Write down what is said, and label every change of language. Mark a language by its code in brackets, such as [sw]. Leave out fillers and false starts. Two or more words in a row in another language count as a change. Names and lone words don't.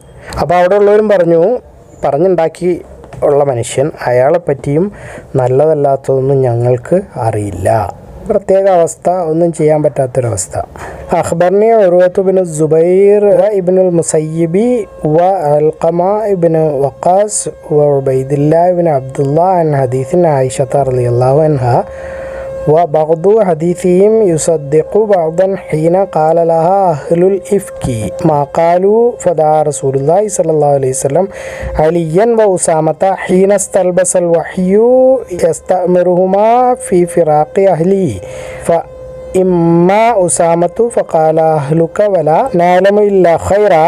[ml] അപ്പോൾ അവിടെ ഉള്ളവരും പറഞ്ഞുണ്ടാക്കി ഉള്ള മനുഷ്യൻ, അയാളെപ്പറ്റിയും നല്ലതല്ലാത്തതൊന്നും ഞങ്ങൾക്ക് അറിയില്ല. പ്രത്യേക അവസ്ഥ, ഒന്നും ചെയ്യാൻ പറ്റാത്തൊരവസ്ഥ. [ar] أخبرني عروة بن الزبير و ابن المسيب و علقمة بن وقاص و عبيد الله بن عبد الله عن حديث عائشة رضي الله عنها وبعض حديثهم يصدق بعضا حين قال لها أهل الإفك ما قالوا فدعا رسول الله صلى الله عليه وسلم عليا وأسامة حين استلبس الوحي يستأمرهما في فراق أهله إما أسامة فقال أهلك ولا نعلم إلا خيرا.